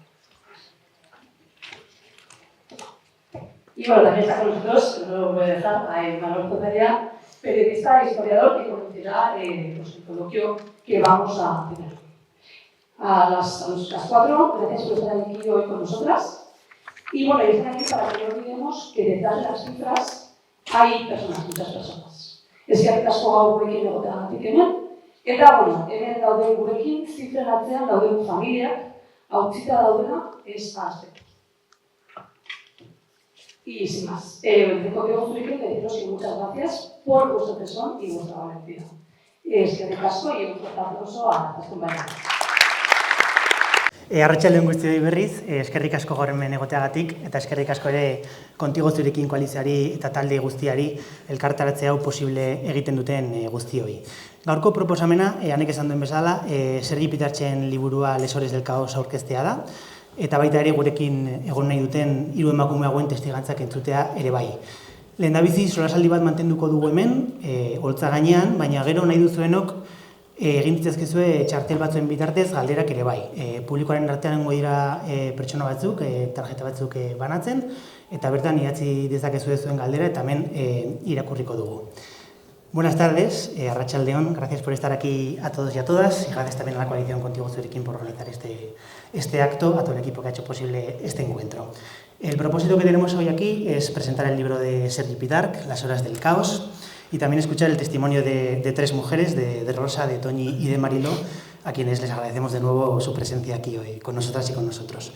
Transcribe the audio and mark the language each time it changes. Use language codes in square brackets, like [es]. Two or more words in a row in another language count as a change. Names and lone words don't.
[es] Y bueno, también está con nosotros, no lo voy a dejar, a Manuel Cotería, periodista e historiador que conocerá el coloquio que vamos a tener. A las 4, gracias por estar aquí hoy con nosotras. Y bueno, están aquí para que no olvidemos que detrás de las cifras hay personas, muchas personas. [eu] Eskerrik asko gaur gurekin egoteagatik hemen. Eta, bueno, hemen dauden gurekin, zifren atzean dauden familiak, hautzita daudena, ez ahazteko. [es] Y sin más, tengo que construir que deciros que muchas gracias por vuestro tesón y vuestra valentía. [eu] Eskerrik asko [es] y un fuerte aplauso a las compañeras. [eu] Arratsaldeon guztioi berriz, eskerrik asko gaur hemen egoteagatik eta eskerrik asko ere Kontigo Zurekin koalizioari eta talde guztiari elkartaratze hau posible egiten duten guztioi. Gaurko proposamena, hanek esan duen bezala, Sergi Pitartzen liburua Lesores del Caos aurkeztea da, eta baita ere gurekin egon nahi duten 3 emakume hauen testigantzak entzutea ere bai. Lehendabizi solasaldi bat mantenduko dugu hemen, holtza gainean, baina gero nahi duzuenok egin ditzazkezue txartel batzuen bitartez galderak ere bai. Publikoaren artean dira pertsona batzuk, tarjeta batzuk banatzen, eta bertan idatzi dezakezue zuen galdera eta hemen irakurriko dugu. [es] Buenas tardes, arratsaldeon, gracias por estar aquí a todos y a todas, y gracias también a la coalición Contigo Zurekin por organizar este acto, a todo el equipo que ha hecho posible este encuentro. El propósito que tenemos hoy aquí es presentar el libro de Sergi Pitarch, Las horas del caos, y también escuchar el testimonio de 3 mujeres, de Rosa, de Toñi y de Mariló, a quienes les agradecemos de nuevo su presencia aquí hoy, con nosotras y con nosotros.